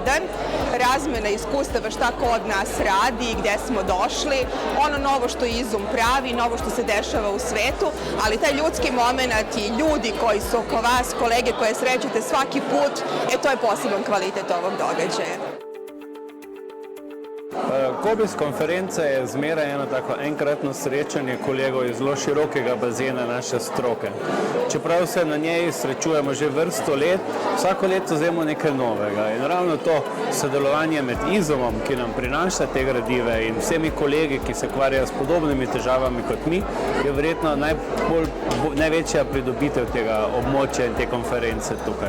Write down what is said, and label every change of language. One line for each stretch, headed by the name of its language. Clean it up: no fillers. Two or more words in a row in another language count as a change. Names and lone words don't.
Serbian: Razmena iskustava šta ko od nas radi i gde smo došli. Ono novo što IZUM pravi, novo što se dešava u svetu, ali taj ljudski moment i ljudi koji su oko vas, kolege koje srećete svaki put, to je poseban kvalitet ovog događaja.
Slovenian: COBISS konferenca je zmeraj eno tako enkratno srečanje kolegov iz zelo širokega bazena naše stroke. Čeprav se na njej srečujemo že vrsto let, vsako leto vzemo nekaj novega. In ravno to sodelovanje med IZUM-om, ki nam prinaša te gradive in vsemi kolegi, ki se ukvarjajo s podobnimi težavami kot mi, je verjetno največja pridobitev tega območja in te konference tukaj.